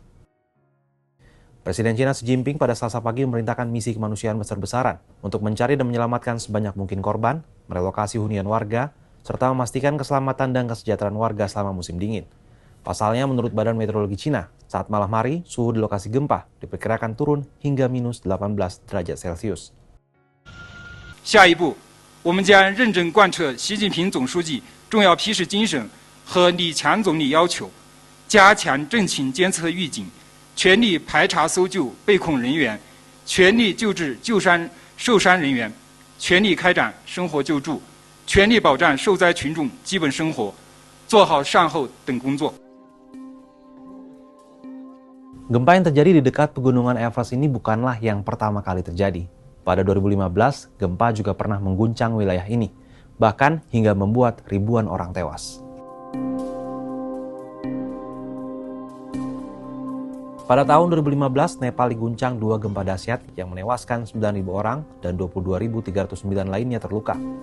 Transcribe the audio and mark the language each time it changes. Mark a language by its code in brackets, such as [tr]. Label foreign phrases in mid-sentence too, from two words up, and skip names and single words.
[id] Presiden China Xi Jinping pada Selasa pagi memerintahkan misi kemanusiaan besar-besaran untuk mencari dan menyelamatkan sebanyak mungkin korban, merelokasi hunian warga, serta memastikan keselamatan dan kesejahteraan warga selama musim dingin. Pasalnya, menurut Badan Meteorologi Cina, saat malam hari, suhu di lokasi gempa diperkirakan turun hingga minus 18 derajat Celcius. [zh] 下一步，我们将认真贯彻习近平总书记重要批示精神和李强总理要求，加强震情监测预警。全力排查搜救被控人员，全力救治受伤人员，全力开展生活救助，全力保障受灾群众基本生活，做好善后等工作。 [id] Gempa yang terjadi di dekat pegunungan Everest ini bukanlah yang pertama kali terjadi. Pada 2015, gempa juga pernah mengguncang wilayah ini, bahkan hingga membuat ribuan orang tewas. Pada tahun 2015, Nepal diguncang dua gempa dahsyat yang menewaskan 9.000 orang dan 22.309 lainnya terluka.